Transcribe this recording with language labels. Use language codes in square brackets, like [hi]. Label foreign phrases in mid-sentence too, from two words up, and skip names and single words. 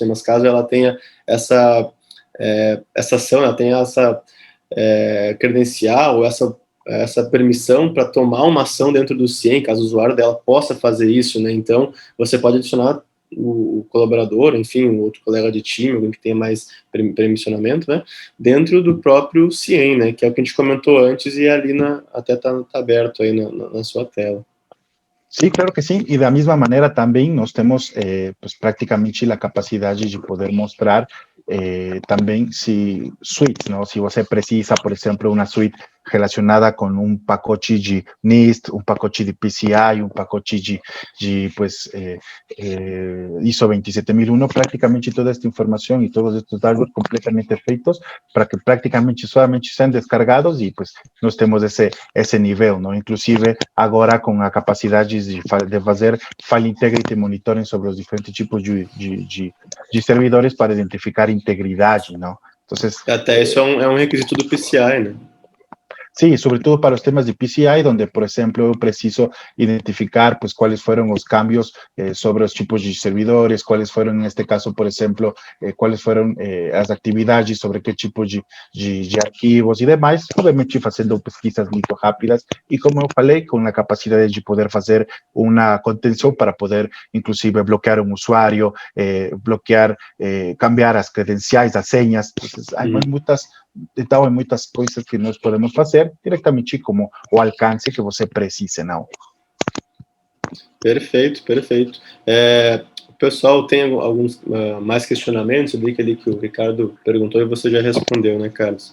[pt] Mas caso ela tenha essa ação, ela tenha essa credencial, ou essa permissão para tomar uma ação dentro do CIEM, caso o usuário dela possa fazer isso, né? Então, você pode adicionar o colaborador, enfim, um outro colega de time, alguém que tenha mais permissionamento, né? Dentro do próprio CIEM, né? Que é o que a gente comentou antes e ali até tá aberto aí na sua tela. [es] Sí, claro que sí. Y de la misma manera también nos tenemos pues prácticamente la capacidad de poder mostrar también si suites, ¿no? [pt] Si você precisa, [es] por ejemplo, una suite relacionada con un pacote de NIST, un pacote de PCI, un pacote pues, ISO 27001, prácticamente toda esta información y todos estos datos completamente feitos para que prácticamente solamente sean descargados y pues [pt] nós temos esse nível, [es] ¿no? [pt] Inclusive agora com a capacidade de fazer file integrity monitoring sobre os diferentes tipos de servidores para identificar integridade, não? Então, até isso é um requisito do PCI, né? [es] Sí, sobre todo para los temas de PCI, donde, por ejemplo, preciso identificar pues cuáles fueron los cambios sobre los tipos de servidores, cuáles fueron, en este caso, por ejemplo, cuáles fueron las actividades sobre qué tipo de arquivos y demás, obviamente haciendo pesquisas muy rápidas y, [pt] como eu falei, [es] con la capacidad de poder hacer una contención para poder, inclusive, bloquear un usuario, bloquear, cambiar [pt] as credenciais, as senhas. [es] Entonces, hay [pt] muitas coisas que nós podemos fazer diretamente como o alcance que você precise, não? Perfeito, perfeito. O pessoal tem alguns mais questionamentos, eu vi que ali que o Ricardo perguntou e você já respondeu, né, Carlos?